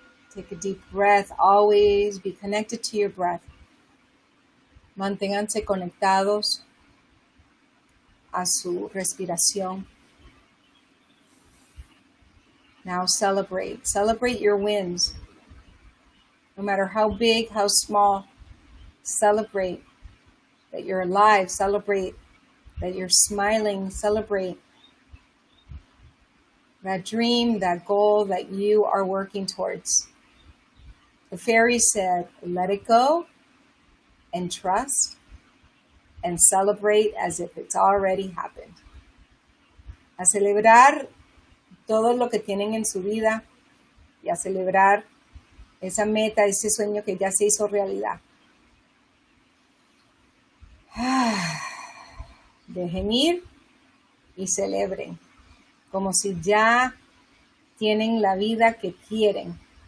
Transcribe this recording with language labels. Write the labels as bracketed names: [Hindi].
[English] Take a deep breath. Always be connected to your breath. [Spanish] Manténganse conectados a su respiración. [English] Now celebrate. Celebrate your wins. No matter how big, how small, celebrate that you're alive. Celebrate that you're smiling. Celebrate that dream, that goal that you are working towards. The fairy said, let it go and trust and celebrate as if it's already happened. [Spanish] A celebrar todo lo que tienen en su vida y a celebrar esa meta, ese sueño que ya se hizo realidad. Dejen ir y celebren como si ya tienen la vida que quieren.